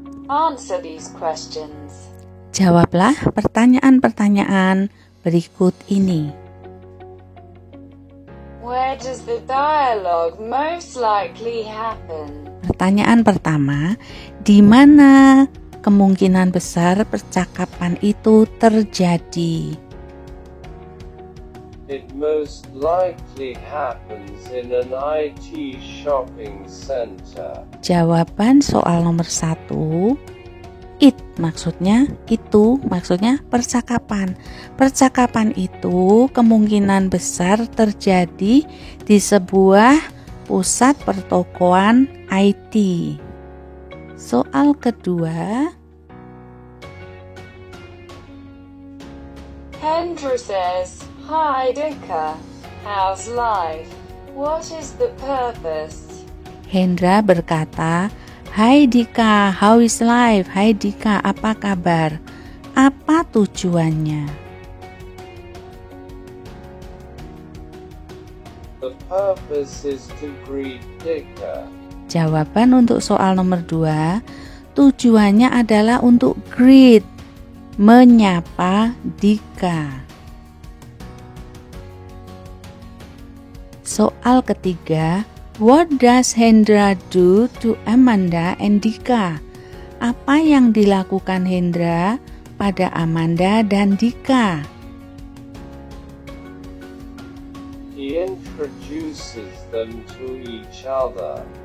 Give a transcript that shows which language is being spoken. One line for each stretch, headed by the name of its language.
English: Answer these questions.
Indonesian: Jawablah pertanyaan-pertanyaan berikut ini.
English: Where does the dialogue most likely happen?
Indonesian: Pertanyaan pertama, di mana kemungkinan besar percakapan itu terjadi?
English: It most likely happens in an IT shopping center.
Indonesian: Jawaban soal nomor 1, it maksudnya itu, maksudnya percakapan. Percakapan itu kemungkinan besar terjadi di sebuah pusat pertokoan IT. Soal kedua,
English: Hendra says, Hi Dika, how's life? What is the purpose?
Indonesian: Hendra berkata, Hai Dika,
English: how is life?
Indonesian: Hai Dika, apa kabar? Apa tujuannya?
English: purpose is to greet Dika.
Indonesian: Jawaban untuk soal nomor 2, tujuannya adalah untuk greet, menyapa Dika. Soal ketiga,
English: what does Hendra do to Amanda and Dika?
Indonesian: Apa yang dilakukan Hendra pada Amanda dan Dika?
English: He introduces them to each other.